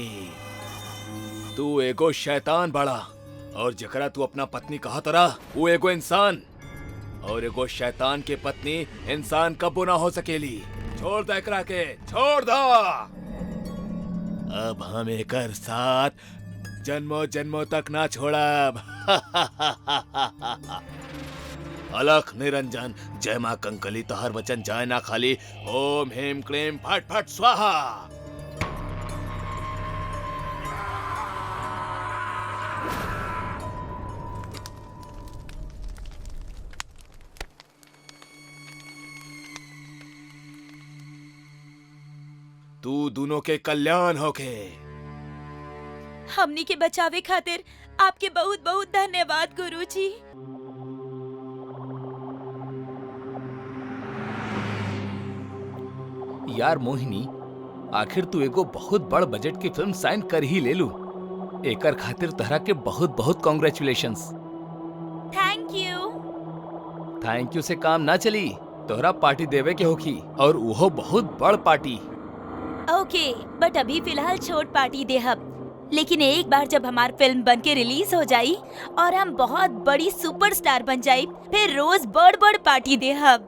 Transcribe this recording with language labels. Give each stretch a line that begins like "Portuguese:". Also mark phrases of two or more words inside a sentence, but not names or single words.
Bhojpuri: तू एगो शैतान बड़ा, और जकरा तू अपना पत्नी कहा तरा, वो एगो इंसान, और एगो शैतान के पत्नी इंसान कबो ना हो सकेली। छोड़ दे एकरा के, छोड़ दो। अब हम एकर साथ जन्मों जन्मों तक ना छोड़ब। अलख निरंजन, जय माँ कंकली, तोहर वचन जाए ना खाली।
Sanskrit: ओम ह्रीं क्लीं फट फट स्वाहा।
Bhojpuri: तू दोनों के कल्याण होके। हमनी के बचावे खातिर आपके बहुत बहुत धन्यवाद गुरुजी। यार मोहिनी, आखिर तू एगो बहुत बड़ बजट की फिल्म साइन कर ही ले लू। एकर खातिर तहरा के बहुत बहुत कांग्रेचुलेशंस।
English: Thank you. thank you
Bhojpuri: से काम ना चली, तोहरा पार्टी देवे के होखी, और वो बहुत बड़ पार्टी।
English: okay, but
Bhojpuri: अभी फिलहाल छोट पार्टी देहब। लेकिन एक बार जब हमार फिल्म बन के रिलीज हो जाई और हम बहुत बड़ी सुपरस्टार बन जाई, फिर रोज बड़ बड़ पार्टी देहब।